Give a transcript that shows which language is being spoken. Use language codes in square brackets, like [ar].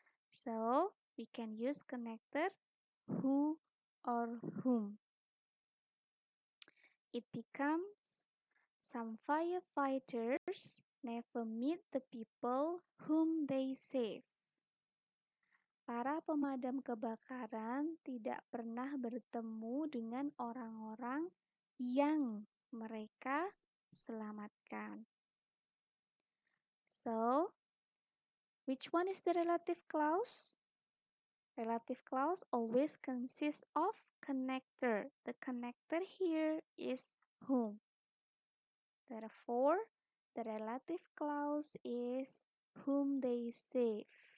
[en] So, we can use connector who or whom. It becomes some firefighters never meet the people whom they save. [id] Para pemadam kebakaran tidak pernah bertemu dengan orang-orang yang mereka selamatkan. [en] So, which one is the relative clause? Relative clause always consists of connector. The connector here is whom. Therefore, the relative clause is whom they save.